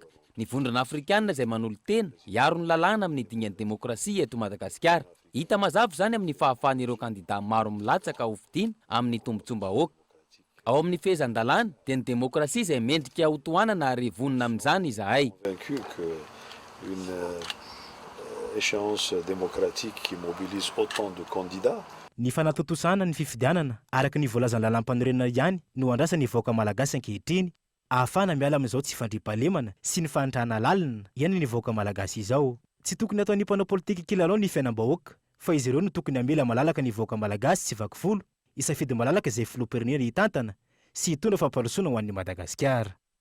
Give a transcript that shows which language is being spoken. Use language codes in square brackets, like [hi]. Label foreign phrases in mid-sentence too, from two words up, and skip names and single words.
[mg] Ny vondrona afrikanina izay manolo-tena hiaro ny lalàna amin'ny dingan'ny demokrasia eto Madagasikara. Hita mazava izany amin'ny fahafahan'ireo kandida maro milatsaka ho fidiana amin'ny tombotsom-bahoaka. ao amin'ny fehezan-dalàna dia ny demokrasia izay mendrika ho tohanana ary vonina amin'izany izahay. [fr] Échéance démocratique qui mobilise autant de candidats. [mg] Ny fanatotosana ny fifidianana araka ny voalazan'ny lalam-panorenana ihany no andrasa ny vahoaka malagasy ankehitriny ahafahana miala amin'izao tsy fandriam-pahalemana sy ny fanitrahana lalina ihany ny vahoaka malagasy izao. Tsy tokony atao ny mpanao politika kilalao ny fiainam-bahoaka fa izy ireo no tokony hamela malalaka ny vahoaka malagasy sy vakifolo isafidy malalaka izay filoham-pirenena hitantana sy hitondra fampandrosoana ho an'ny Madagasikara.